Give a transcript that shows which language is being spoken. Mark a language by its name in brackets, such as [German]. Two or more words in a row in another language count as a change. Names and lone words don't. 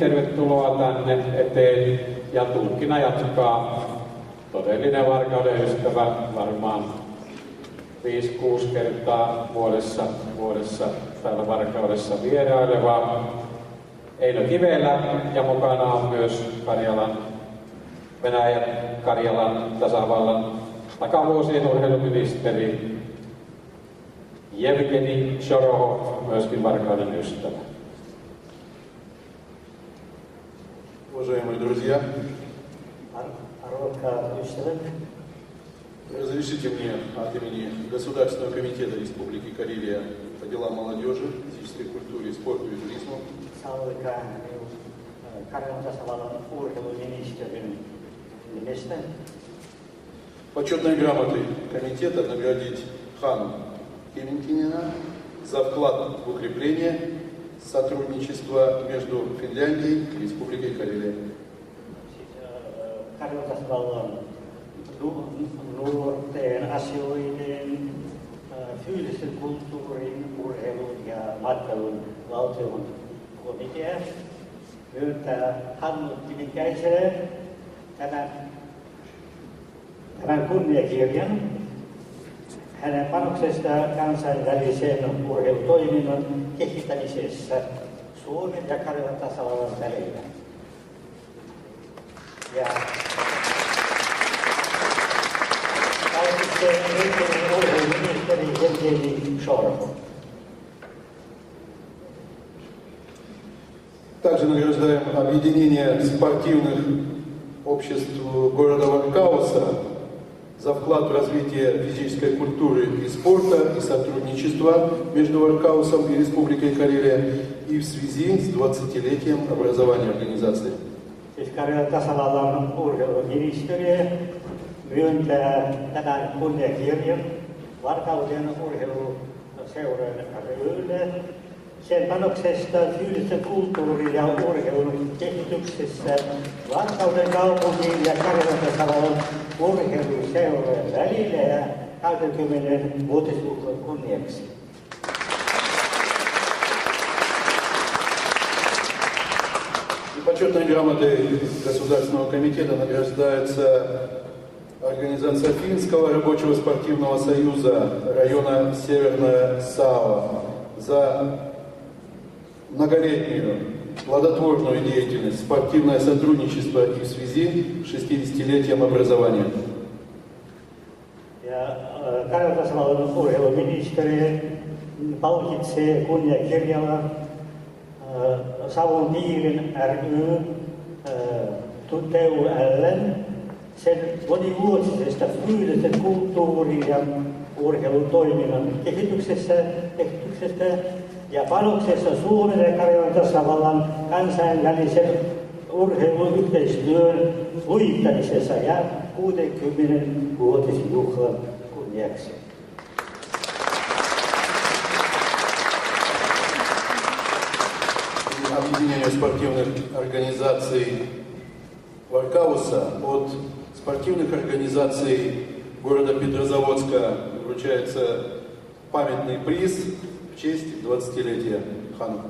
[Finnish] tervetuloa tänne eteen, ja tulkkina jatkaa todellinen Varkauden ystävä, varmaan 5-6 kertaa vuodessa täällä Varkaudessa vieraileva Eino Kivelä, ja mukana on myös Venäjän Karjalan tasavallan takavuosien urheiluministeri Jevgeni Shorohov, myöskin Varkauden ystävä. [Russian] Уважаемые друзья, [Finnish] Arvokkaat ystävät, [Russian] разрешите мне от имени Государственного комитета Республики Карелия по делам молодежи, физической культуре, спорту и туризму [Finnish] sallikaa Karjalan tasavallan urheiluministerin nimestä [Russian] почетной грамотой комитета наградить Хану Кементинина за вклад в укрепление сотрудничества между Финляндией и Республикой Карелия. [Finnish] Karjalan tasavallan nuorten asioiden, fyysisen kulttuurin, urheilun ja matkailun valtion komitea myöntää Hannu Kivikäiselle tämän kunniakirjan hänen panoksestaan kansainvälisen urheilutoiminnan kehittämisessä Suomen ja Karjalan tasavallan välillä. Ja kaikisten urheiluministeri Jevgeni Shorohov. [Russian] Также награждаем объединение спортивных обществ города Варкауса за вклад в развитие физической культуры и спорта и сотрудничества между Варкаусом и Республикой Карелия и в связи с 20-летием образования организации. [Finnish] Siis Karjalan tasavallan urheiluministeriö myöntää tämän kunniakirjan Varkauden urheiluseuran ryhmälle sen panoksesta fyysisen kulttuurin ja urheilun kehityksessä Varkauden kaupungin ja Karjalan tasavallan urheiluseurojen välillä ja 20-vuotisjuhlan kunniaksi. [Russian] Почетной грамотой Государственного комитета награждается организация Финского рабочего спортивного союза района Северная Сава за многолетнюю плодотворную деятельность, спортивное сотрудничество и в связи с 60-летием образования. [Finnish] Karjalan tasavallan urheiluministeri palkitsee kunniakirjalla Savon Piirin ry TUL:n sen monivuotisesta fyysisen kulttuurin ja urheilutoiminnan kehityksestä ja panoksessa Suomen ja Karjalan tasavallan kansainvälisen urheiluyhteistyön lujittamisessa ja 60-vuotisjuhlan kunniaksi. [Russian] Объединению спортивных организаций Варкауса от спортивных организаций города Петрозаводска вручается памятный приз в честь 20-летия Ханука.